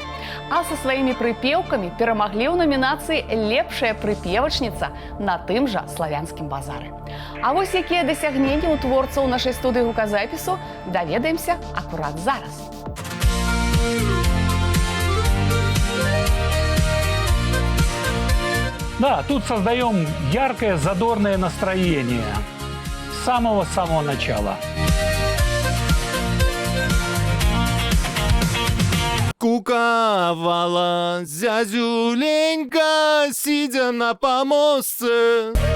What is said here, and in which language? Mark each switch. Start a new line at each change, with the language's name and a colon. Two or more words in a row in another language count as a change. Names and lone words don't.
Belarusian: А са сваімі прыпеўкамі перамаглі ў намінацыі «Лепшая прыпевачніца» на тым жа славянскім базары. А вось якія дасягненні ў творцаў нашай студыі гуказапісу, даведаемся акурат зараз.
Russian: Да, тут создаем яркое, задорное настроение с самого-самого начала. Куковала зязюленька, сидя на помостце.